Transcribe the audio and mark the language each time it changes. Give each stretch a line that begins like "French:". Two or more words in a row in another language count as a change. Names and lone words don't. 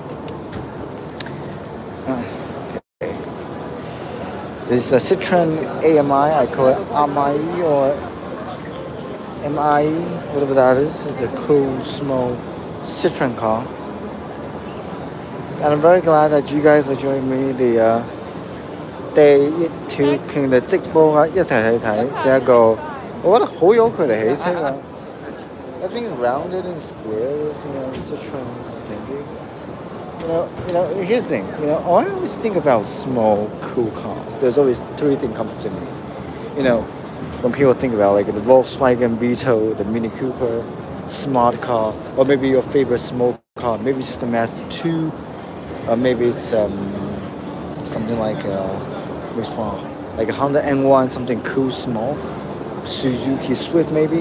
English: Okay. This is a Citroen AMI. I call it AMI or MI, whatever that is. It's a cool, small Citroen car. And I'm very glad that you guys are joining me the day 2
Cantonese: 片嘅直播啊，一齊去睇，這一個我覺得好有佢哋起車啊。
English: Everything rounded and square, Citroen's thinking. Here's the thing. I always think about small, cool cars. There's always three things come to me. When people think about like the Volkswagen Beetle, the Mini Cooper, smart car, or maybe your favorite small car, maybe it's just a Mazda 2, or maybe it's something like like a Honda N1, something cool, small, Suzuki Swift maybe.